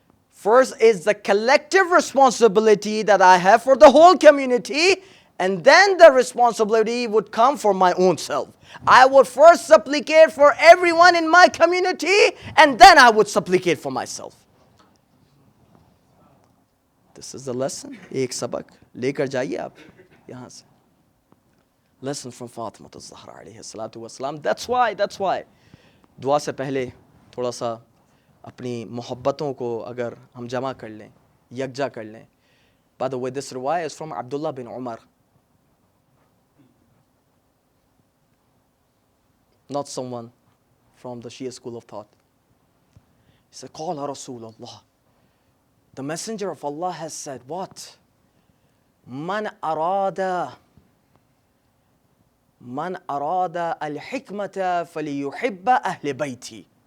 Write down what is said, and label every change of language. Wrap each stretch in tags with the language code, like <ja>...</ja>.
<en>First is the collective responsibility that I have for the whole community, and then the responsibility would come for my own self. I would first supplicate for everyone in my community, and then I would supplicate for myself. This is the lesson.</en> <hi>एक सबक लेकर जाइए आप यहाँ से.</hi> <en>Lesson from Fatima al-Zahra</en> <ar>alayhi salatu wasalam.</ar> <en>That's why</en> <hi>दुआ से पहले थोड़ा सा अपनी मोहब्बतों को अगर हम जमा कर लें, यकजा कर लें.</hi> <en>By the way, this riwayah is from Abdullah bin Umar. Not someone from the Shia school of thought. He said,</en> <ar>Qala Rasulullah.</ar> <en>The Messenger of Allah has said, what?</en> <ar>Man arada al-hikmata faliyuhibba ahli bayti.</ar>